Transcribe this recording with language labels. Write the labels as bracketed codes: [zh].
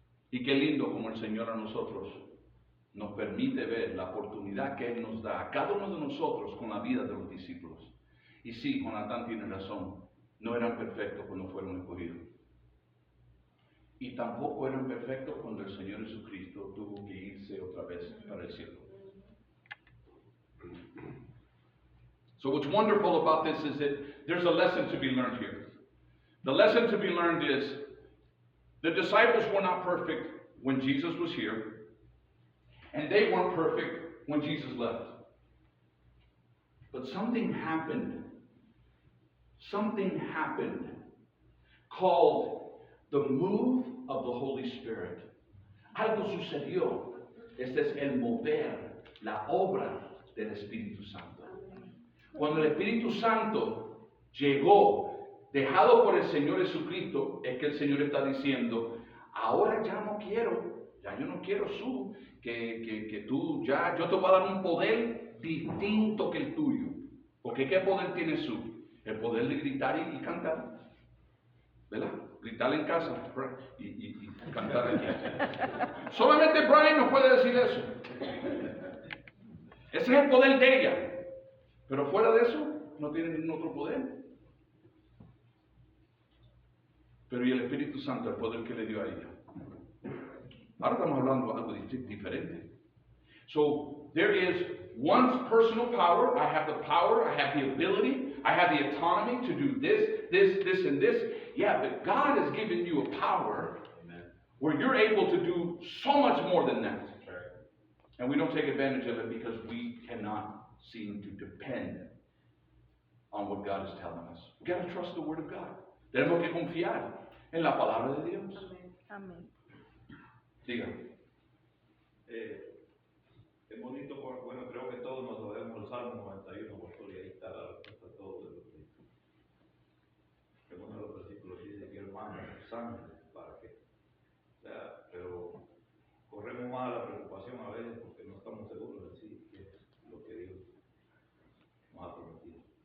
[es] Y qué lindo como el Señor a nosotros nos permite ver la oportunidad que Él nos da a cada uno de nosotros con la vida de los discípulos. Y sí, Jonathan tiene razón, no eran perfectos cuando fueron escogidos. Y tampoco eran perfectos cuando el Señor Jesucristo tuvo que irse otra vez para el cielo. [en] So what's wonderful about this is that there's a lesson to be learned here. The lesson to be learned is the disciples were not perfect when Jesus was here, and they weren't perfect when Jesus left. But something happened. Something happened called the move of the Holy Spirit. [es] Algo sucedió. Este es el mover, la obra del Espíritu Santo. Cuando el Espíritu Santo llegó, dejado por el Señor Jesucristo, es que el Señor está diciendo, ahora ya no quiero, ya yo no quiero que tú, ya yo te voy a dar un poder distinto que el tuyo. Porque ¿qué poder tiene su? El poder de gritar y cantar. ¿Verdad? Gritar en casa y cantar aquí. Solamente Brian nos puede decir eso. Ese es el poder de ella. Pero fuera de eso, no tiene ningún otro poder. Pero y el Espíritu Santo, el poder que le dio a ella. Ahora estamos hablando de algo diferente. [en] So, there is one's personal power. I have the power, I have the ability, I have the autonomy to do this, and this. Yeah, but God has given you a power where you're able to do so much more than that. And we don't take advantage of it because we cannot seem to depend on what God is telling us. We got to trust the Word of God. [es] Tenemos que confiar en la palabra de Dios. Amén. Diga. Es bonito, bueno, creo que todos nos sabemos el Salmo 91, pastor, y ahí está la respuesta a todo de lo que en uno de los versículos dice que Él manda su sangre para que, o sea, pero corremos más a la preocupación a veces porque no estamos seguros de sí, que es lo que Dios nos ha prometido.